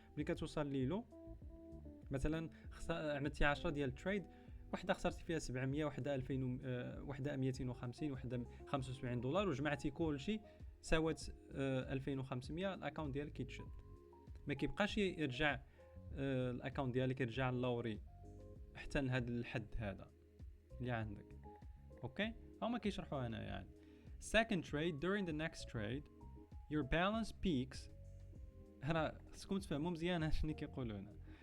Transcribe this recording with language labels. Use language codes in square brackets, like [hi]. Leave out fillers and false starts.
[ar] ملي كتوصل ليلو مثلا عملتي 10 ديال التريد، وحده خسرتي فيها 700، وحده 2000، وحده 250، وحده $75 وجمعتي كلشي ساوات 2500. الاكونت ديالك كيتشد، ما كيبقاش يرجع الاكونت ديالك يرجع للوري حتى لهذا الحد هذا اللي عندك. اوكي هما كيشرحوا هنا يعني [en] second trade during the next trade your balance peaks. [ar] هنا خصكم تفهموا مزيان شنو كيقولوا هنا.